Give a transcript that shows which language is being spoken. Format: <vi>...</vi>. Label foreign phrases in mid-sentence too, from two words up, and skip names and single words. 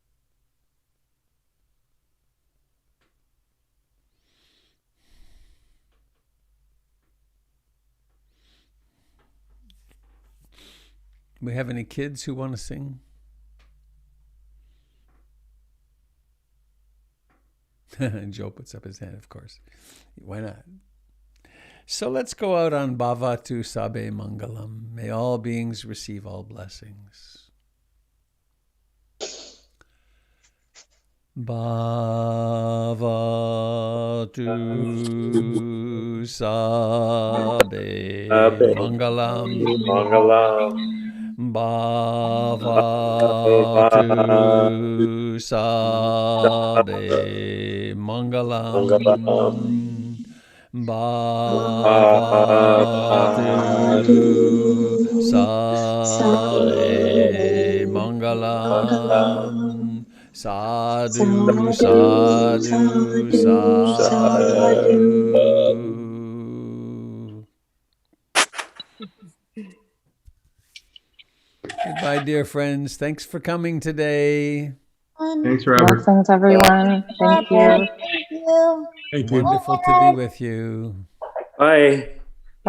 <en>We have any kids who want to sing? And Joe puts up his hand, of course. Why not? So let's go out on</en> <pi>Bhavatu Sabe Mangalam.</pi> <en>May all beings receive all blessings.</en> <pi>Bhavatu Sabe Mangalam. Bhavatu Sabe Mangalam. Bhavatu Sabe Mangalam. Sadhu, sadhu, sadhu.</pi> <en>Goodbye, dear friends. Thanks for coming today. Thanks, Robert. Blessings, everyone. Thank you. Thank you. Wonderful to be with you. Bye. Bye,</en>